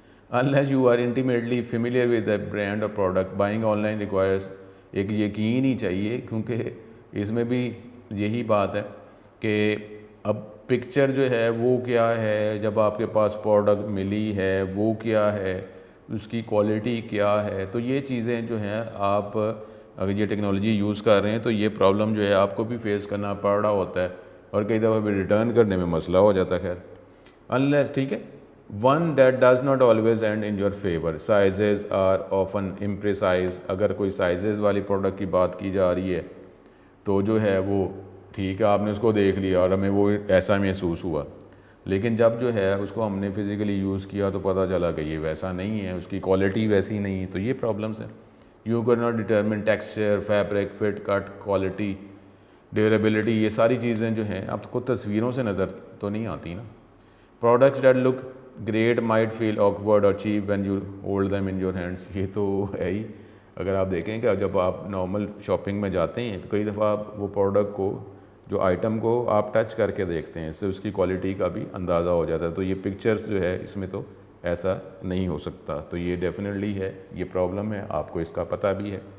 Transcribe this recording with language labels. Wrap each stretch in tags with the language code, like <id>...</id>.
<en>unless you are intimately familiar with the brand or product, buying online requires</en> <ur>ایک یقین ہی چاہیے، کیونکہ اس میں بھی یہی بات ہے کہ اب پکچر جو ہے وہ کیا ہے، جب آپ کے پاس پروڈکٹ ملی ہے وہ کیا ہے، اس کی کوالٹی کیا ہے. تو یہ چیزیں جو ہیں، آپ اگر یہ ٹیکنالوجی یوز کر رہے ہیں تو یہ پرابلم جو ہے آپ کو بھی فیس کرنا پڑ رہا ہوتا ہے، اور کئی دفعہ بھی ریٹرن کرنے میں مسئلہ ہو جاتا ہے. خیر unless، ٹھیک ہے.</ur> <en>One that does not always end in your favor. Sizes are often imprecise.</en> <ur>اگر کوئی سائزز والی پروڈکٹ کی بات کی جا رہی ہے تو جو ہے وہ ٹھیک ہے، آپ نے اس کو دیکھ لیا اور ہمیں وہ ایسا محسوس ہوا، لیکن جب جو ہے اس کو ہم نے فزیکلی یوز کیا تو پتہ چلا کہ یہ ویسا نہیں ہے، اس کی کوالٹی ویسی نہیں ہے. تو یہ پرابلمس ہیں.</ur> <en>You cannot determine texture, fabric, fit, cut, quality, durability.</en> <ur>یہ ساری چیزیں جو ہیں آپ کو تصویروں سے نظر تو نہیں آتی نا.</ur> <en>Products that look great might feel awkward or cheap when you hold them in your hands.</en> <ur>یہ تو ہے ہی. اگر آپ دیکھیں کہ جب آپ نارمل شاپنگ میں جاتے ہیں تو کئی دفعہ آپ وہ پروڈکٹ کو، جو آئٹم کو آپ ٹچ کر کے دیکھتے ہیں، اس سے اس کی کوالٹی کا بھی اندازہ ہو جاتا ہے. تو یہ پکچرز جو ہے اس میں تو ایسا نہیں ہو سکتا. تو یہ ڈیفینیٹلی ہے، یہ پرابلم ہے، آپ کو اس کا پتہ بھی ہے.</ur>